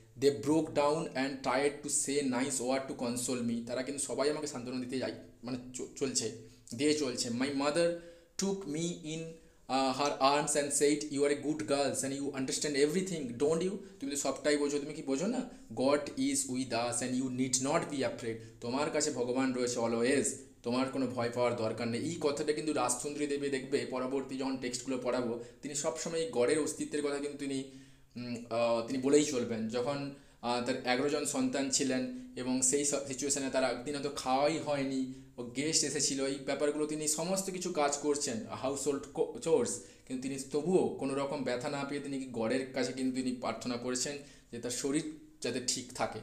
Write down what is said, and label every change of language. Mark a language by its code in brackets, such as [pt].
[en] They broke down and tried to say nice word to console me. [bn] তারা কিন্তু সবাই আমাকে সান্ত্বনা দিতে মানে চলছে। [en] My mother took me in her arms and said, you are a good girl and you understand everything, don't you? [bn] তুমি তো সবটাই বোঝো, তুমি কি বোঝো না? [en] God is with us and you need not be afraid. [bn] তোমার কাছে ভগবান রয়েছে অলওয়েজ, তোমার কোনো ভয় পাওয়ার দরকার নেই। এই কথাটা কিন্তু রাজসুন্দরী দেবী দেখবে পরবর্তী যখন টেক্সটগুলো পড়াবো, তিনি সবসময় এই গড়ের অস্তিত্বের কথা কিন্তু তিনি বলেই চলবেন। যখন তার 11 জন সন্তান ছিলেন এবং সেই সিচুয়েশানে তার একদিন হয়তো খাওয়াই হয়নি, ও গেস্ট এসেছিল, এই ব্যাপারগুলো তিনি সমস্ত কিছু কাজ করছেন, হাউস হোল্ড চোর্স, কিন্তু তিনি তবুও কোনো রকম ব্যথা না পেয়ে তিনি গড়ের কাছে কিন্তু তিনি প্রার্থনা করেছেন যে তার শরীর যাতে ঠিক থাকে।